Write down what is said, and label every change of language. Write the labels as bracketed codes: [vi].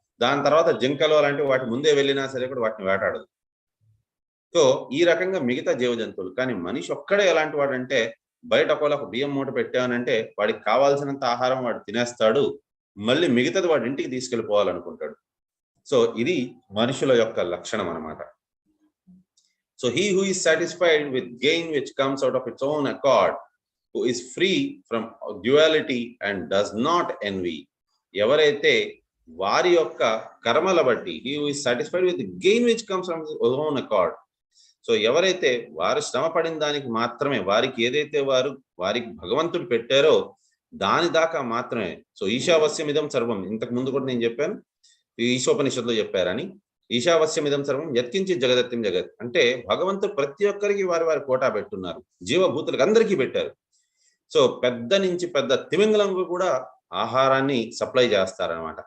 [te] దాని తర్వాత జింకలు అలాంటివి వాటి ముందే వెళ్ళినా సరే కూడా వాటిని వేటాడదు. సో ఈ రకంగా మిగతా జీవ జంతువులు. కానీ మనిషి ఒక్కడే ఎలాంటి వాడంటే బయట ఒక బియ్యం మూట పెట్టానంటే వాడికి కావాల్సినంత ఆహారం వాడు తినేస్తాడు, మళ్ళీ మిగతాది వాడి ఇంటికి తీసుకెళ్ళిపోవాలనుకుంటాడు. సో ఇది మనుషుల యొక్క లక్షణం అనమాట. [en] so he who is satisfied with gain which comes out of its own accord, who is free from duality and does not envy, [te] ఎవరైతే వారి యొక్క కర్మల బట్టి [en] he who is satisfied with the gain which comes from his own accord, [te] so ఎవరైతే వారు శ్రమ పడిన దానికి మాత్రమే, వారికి ఏదైతే వారికి భగవంతుడు పెట్టారో దాని దాకా మాత్రమే. సో [sa] ఈశావస్యమిదం సర్వం, [te] ఇంతకు ముందు కూడా నేను చెప్పాను, ఈశోపనిషత్తులో చెప్పారని. [sa] ఈశావస్యమిదం సర్వం యత్కించి జగదత్యం జగత్ [te] అంటే భగవంతుడు ప్రతి ఒక్కరికి వారి కోటా పెట్టున్నారు, జీవభూతులకు అందరికీ పెట్టారు. సో పెద్ద నుంచి పెద్ద తిమింగలంకు కూడా ఆహారాన్ని సప్లై చేస్తారనమాట.